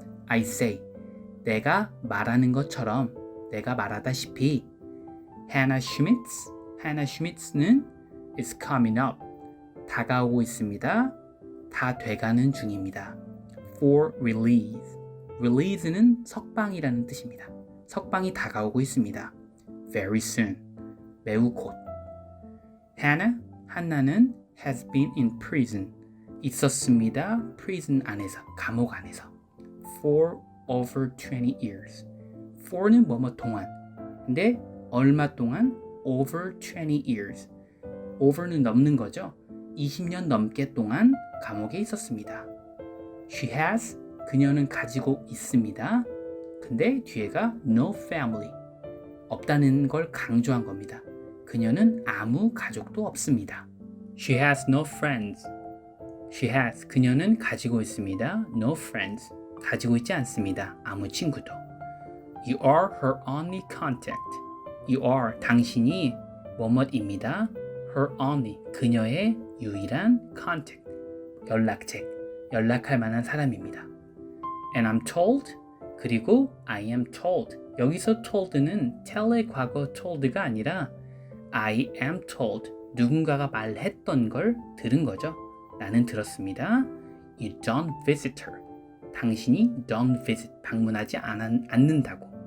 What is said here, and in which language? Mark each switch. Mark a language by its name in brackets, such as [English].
[English] I say, [Korean] 내가 말하는 것처럼, 내가 말하다시피 Hannah Schmitz는 [English] is coming up, [Korean] 다가오고 있습니다. 다 돼가는 중입니다. [English] For release, release는 [Korean] 석방이라는 뜻입니다. 석방이 다가오고 있습니다. [English] Very soon, [Korean] 매우 곧. [English] 한나는 has been in prison, [Korean] 있었습니다. prison 안에서, 감옥 안에서. [English] For over 20 years. for는 [Korean] 뭐뭐 동안. 근데 얼마 동안? [English] over 20 years. [Korean] over는 넘는 거죠. 20년 넘게 동안 감옥에 있었습니다. [English] She has, [Korean] 그녀는 가지고 있습니다. 근데 뒤에가 [English] no family, [Korean] 없다는 걸 강조한 겁니다. 그녀는 아무 가족도 없습니다. [English] She has no friends. She has, [Korean] 그녀는 가지고 있습니다. [English] No friends, [Korean] 가지고 있지 않습니다. 아무 친구도. [English] You are her only contact. You are, [Korean] 당신이 뭐뭇입니다. [English] Her only, [Korean] 그녀의 유일한 contact, 연락책, 연락할 만한 사람입니다. [English] And I'm told, 그리고 I am told. [Korean] 여기서 told는 tell의 과거 told가 아니라 [English] I am told, [Korean] 누군가가 말했던 걸 들은 거죠. 나는 들었습니다. [English] You don't visit her. [Korean] 당신이 [English] don't visit, [Korean] 방문하지 않는다고.